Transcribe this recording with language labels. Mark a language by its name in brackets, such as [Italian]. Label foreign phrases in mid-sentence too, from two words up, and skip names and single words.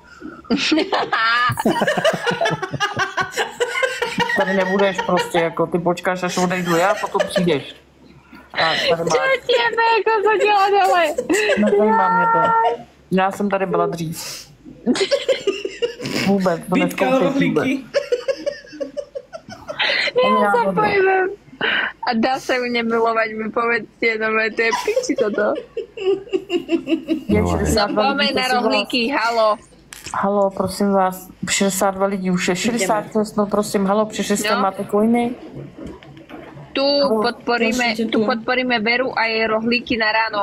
[Czech] Tady nebudeš prostě, jako ty počkáš, až odejdu já, potom přijdeš. Tak, tady máš. [Slovak] Čo tebe, [Czech] jako co dělá dole? Nezajímá mě to. Já jsem tady byla dřív. Vůbec, to neskoušej vůbec. [Slovak] Ja sa pojmem. A dá sa ju nemilovať, mi povedzte, no to je piči toto. [Czech] Zapomeň na rohlíky, halo. Halo, prosím vás, 62 lidí už je, 66, no prosím, halo, přišli jste, máte coiny? [Slovak] Tu podporíme Veru a jej rohlíky na ráno.